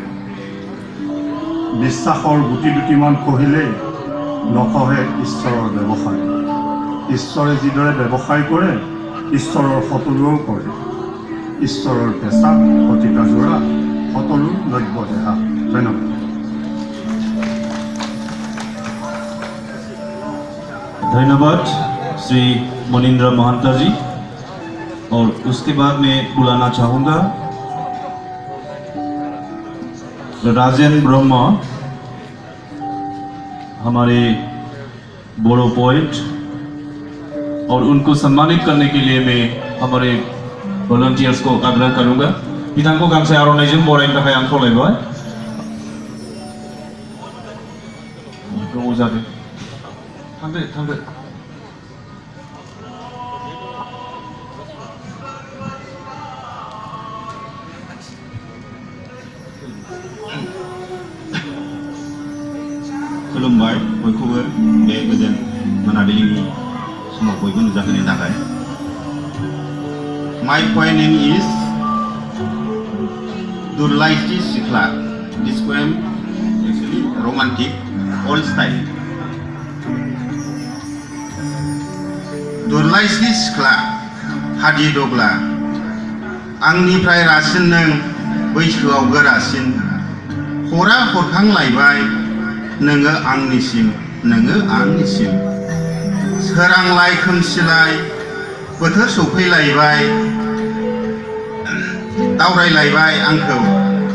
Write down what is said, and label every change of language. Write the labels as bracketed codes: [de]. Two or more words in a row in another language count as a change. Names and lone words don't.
[as] বিশ্বাসৰ গুটি দুটিমান খহিলেই নখহে ঈশ্বৰৰ ব্যৱসায়। ঈশ্বৰে যিদৰে ব্যৱসায় কৰে, ঈশ্বৰৰ সকলোৱেও কৰে। ঈশ্বৰৰ পেচা শতিকা জোৰা, সকলো নব্য দেহা। ধন্যবাদ। [hi] धन्यवाद श्री मोनिंद्र महंता जी। और उसके बाद मैं बुलाना चाहूँगा राजेन ब्रह्म, हमारे बोडो पोएट, और उनको सम्मानित करने के लिए मैं हमारे वॉलंटियर्स को आग्रह करूँगा। [brx] बिथांखौ गांसे आर'नाइजों बरायनो थाखाय आं खावलायबाय। गोबाव जादों। थांदो। खुलुमबाय बयखौबो बे गोजोन मोनाबिलिनि समाव बयबो नुजाहोनो थाखाय। [en] My poem name is Durlaiti Sikla. This poem actually romantic, old style. [brx] Durlaiti Sikla, Hadi Dogla. आंनिफ्राय रासिन नों बैसोआव गोरासिन, हरा हरखांलायबाय नोङो आंनिसिम, नोङो आंनिसिम। सोरांलाय खोमसिलाय बोथोर सफैलायबाय, दावरायलायबाय आंखौ